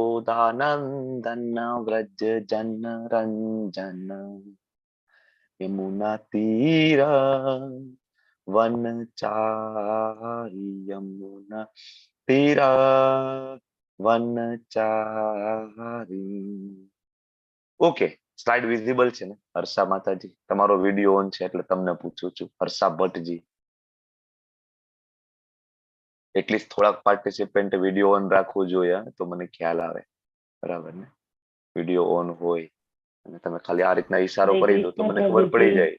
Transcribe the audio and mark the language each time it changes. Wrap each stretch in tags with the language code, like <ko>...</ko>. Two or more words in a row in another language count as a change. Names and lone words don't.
<sa>यशोदानंदन व्रज जन रंजन यमुना तीर वनचारी यमुना तीर वनचारी.</sa> <gu>ઓકે,</gu> <en>slide visible</en> <gu>છે ને હર્ષા માતાજી? તમારો</gu> <en>video on</en> <gu>છે એટલે તમને પૂછું છું. હર્ષા ભટ્ટજી, એટલીસ્ટ થોડાક</gu> <en>participant video on</en> <gu>રાખવું જોઈએ તો મને ખ્યાલ આવે. બરાબર ને?</gu> <en>video on</en> <gu>હોય અને તમે ખાલી આ રીતના ઈશારો કરી દો તો મને ખબર પડી જાય.</gu>